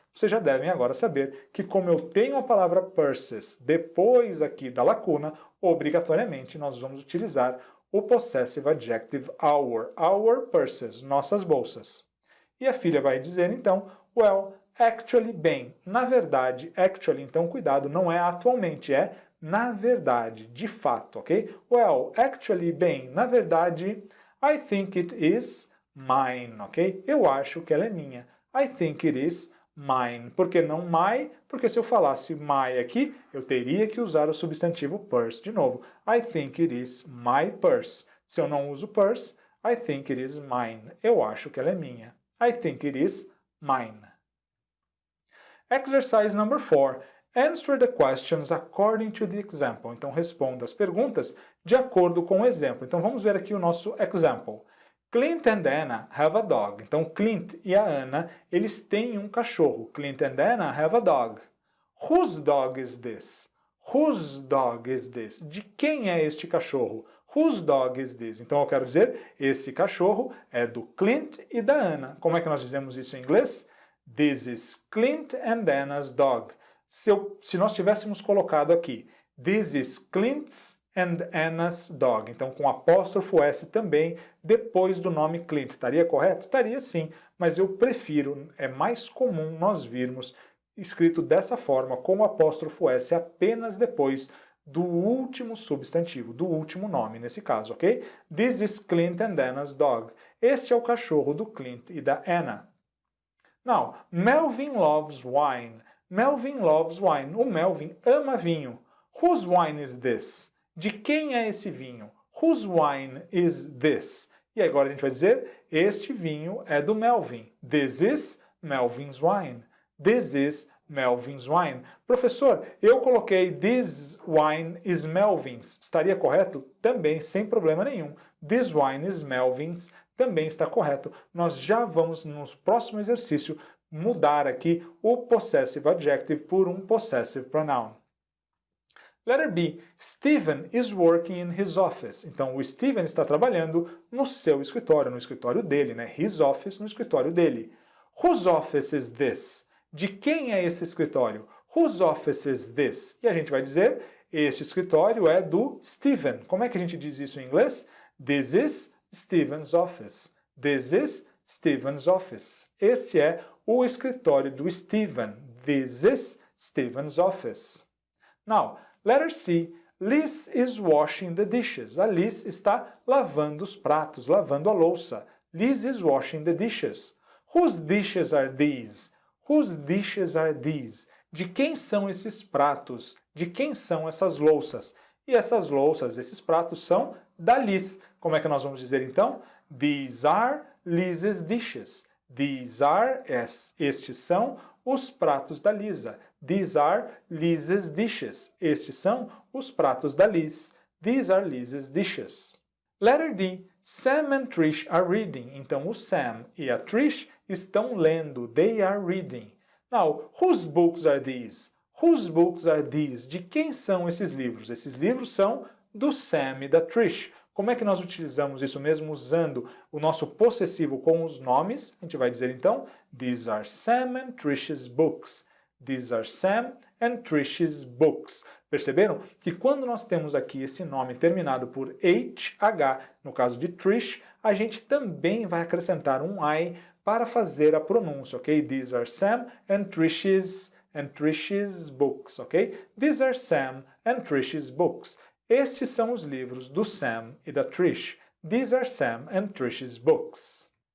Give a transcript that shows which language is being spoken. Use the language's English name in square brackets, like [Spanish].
[Portuguese] Vocês já devem agora saber que como eu tenho a palavra purses depois aqui da lacuna, obrigatoriamente nós vamos utilizar o possessive adjective our. [English] Our purses, [Portuguese] nossas bolsas. E a filha vai dizer então, [English] well, actually, [Portuguese] bem. Na verdade, actually, então cuidado, não é atualmente, é na verdade, de fato, ok? [English] Well, actually, [Portuguese] bem, na verdade, [English] I think it is mine, ok? [Portuguese] Eu acho que ela é minha. [English] I think it is mine. [Portuguese] Por que não my? Porque se eu falasse my aqui, eu teria que usar o substantivo purse de novo. [English] I think it is my purse. [Portuguese] Se eu não uso purse, [English] I think it is mine. [Portuguese] Eu acho que ela é minha. [English] I think it is mine. Exercise number 4. Answer the questions according to the example. [Portuguese] Então, responda as perguntas de acordo com o exemplo. Então, vamos ver aqui o nosso example. [English] Clint and Anna have a dog. [Portuguese] Então, Clint e a Anna, eles têm um cachorro. [English] Clint and Anna have a dog. Whose dog is this? Whose dog is this? [Portuguese] De quem é este cachorro? [English] Whose dog is this? [Portuguese] Então, eu quero dizer, esse cachorro é do Clint e da Anna. Como é que nós dizemos isso em inglês? [English] This is Clint and Anna's dog. [Portuguese] Se nós tivéssemos colocado aqui, [English] this is Clint's and Anna's dog, [Portuguese] então com apóstrofo S também, depois do nome Clint, estaria correto? Estaria sim, mas eu prefiro, é mais comum nós virmos escrito dessa forma, com o apóstrofo S apenas depois do último substantivo, do último nome nesse caso, ok? [English] This is Clint and Anna's dog. [Portuguese] Este é o cachorro do Clint e da Anna. [English] Now, Melvin loves wine. Melvin loves wine. [Portuguese] O Melvin ama vinho. [English] Whose wine is this? [Portuguese] De quem é esse vinho? [English] Whose wine is this? [Portuguese] E agora a gente vai dizer, este vinho é do Melvin. [English] This is Melvin's wine. This is Melvin's wine. [Portuguese] Professor, eu coloquei [English] this wine is Melvin's. [Portuguese] Estaria correto? Também, sem problema nenhum. [English] This wine is Melvin's. [Portuguese] Também está correto. Nós já vamos, no próximo exercício, mudar aqui o possessive adjective por um possessive pronoun. [English] Letter B. Stephen is working in his office. [Portuguese] Então, o Stephen está trabalhando no seu escritório, no escritório dele, né? [English] His office, [Portuguese] no escritório dele. [English] Whose office is this? [Portuguese] De quem é esse escritório? [English] Whose office is this? [Portuguese] E a gente vai dizer, este escritório é do Stephen. Como é que a gente diz isso em inglês? [English] This is Stephen's office. This is Stephen's office. [Portuguese] Esse é o escritório do Stephen. [English] This is Stephen's office. Now, letter C. Liz is washing the dishes. [Portuguese] A Liz está lavando os pratos, lavando a louça. [English] Liz is washing the dishes. Whose dishes are these? Whose dishes are these? [Portuguese] De quem são esses pratos? De quem são essas louças? E essas louças, esses pratos são da Liz. Como é que nós vamos dizer então? [English] These are Liz's dishes. These are, [Portuguese] estes são os pratos da Lisa. [English] These are Liz's dishes. [Portuguese] Estes são os pratos da Liz. [English] These are Liz's dishes. Letter D. Sam and Trish are reading. [Portuguese] Então, o Sam e a Trish estão lendo. [English] They are reading. Now, whose books are these? Whose books are these? [Portuguese] De quem são esses livros? Esses livros são do Sam e da Trish. Como é que nós utilizamos isso mesmo usando o nosso possessivo com os nomes? A gente vai dizer então, [English] these are Sam and Trish's books. These are Sam and Trish's books. [Portuguese] Perceberam que quando nós temos aqui esse nome terminado por HH, no caso de Trish, a gente também vai acrescentar um I para fazer a pronúncia, ok? [English] These are Sam and Trish's books, ok? These are Sam and Trish's books. [Portuguese] Estes são os livros do Sam e da Trish. [English] These are Sam and Trish's books.